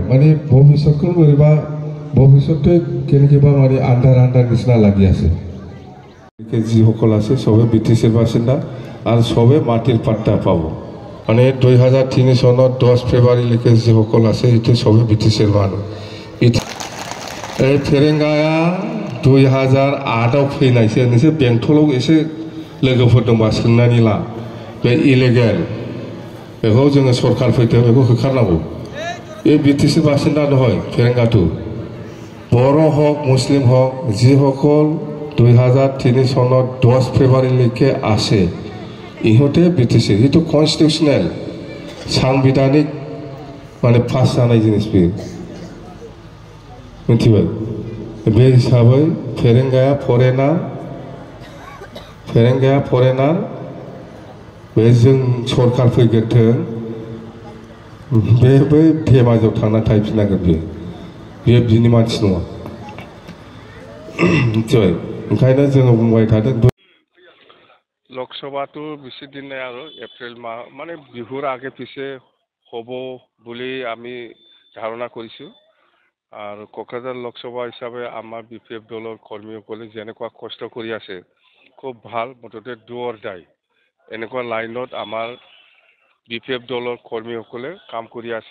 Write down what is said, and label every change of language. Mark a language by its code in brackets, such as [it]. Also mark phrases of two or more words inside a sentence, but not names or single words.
[as] মানে ভৱিষ্যতখন কৰিবা, ভৱিষ্যতে কেনেকুৱা মানে আন্ধাৰ নিচিনা লাগি আছে। যিসকল আছে চবে বিটিচিৰ বাসিন্দা আৰু চবে মাটিৰ পাট্টা পাব। মানে 2003 চনত 10 ফেব্ৰুৱাৰীলৈকে যিসকল আছে এইটো চবে বিটিচিৰ মানুহ। [brx] এই ফেৰেংগায়া 2008 फैनायसो। नोंसोर बेंटलाव एसे लोगोफोर दंबा सोंनानै ला। बे इलिगेल, बेखौ जोङो सरकार फैदों, बेखौ होखारनांगौ। बे बिटिसि बासिन्दा [as] নহয় ফেৰেংগাটো। বড়ো হওক মুছলিম হওক যিসকল 2003 চনত 10 ফেব্ৰুৱাৰীলৈকে আছে ইহঁতে বিটিচি, সেইটো কনষ্টিটিউচনেল সাংবিধানিক মানে পাছ [brx] जानाय जिनिस बेयो, मिथिबाय? बे हिसाबै फेरेंगाया फरेनार बे जों सरकार फैग्रोथों, बे बै धेमाजियाव थांना थाहैफिननांगोन। बेयो बिनि मानसि नङा, मिथिबाय? ओंखायनो जोङो बुंबाय थादों [as] লোকসভাটো বেছি দিন নাই আৰু এপ্ৰিল মাহ মানে বিহুৰ আগে পিছে হ'ব বুলি আমি ধাৰণা কৰিছোঁ। আৰু কোকৰাঝাৰ লোকসভা হিচাপে আমাৰ বিপিএফ দলৰ কৰ্মীসকলে যেনেকুৱা কষ্ট কৰি আছে খুব ভাল, মুঠতে [en] do or die [as] এনেকুৱা লাইনত আমাৰ বিপিএফ দলৰ কৰ্মীসকলে কাম কৰি আছে।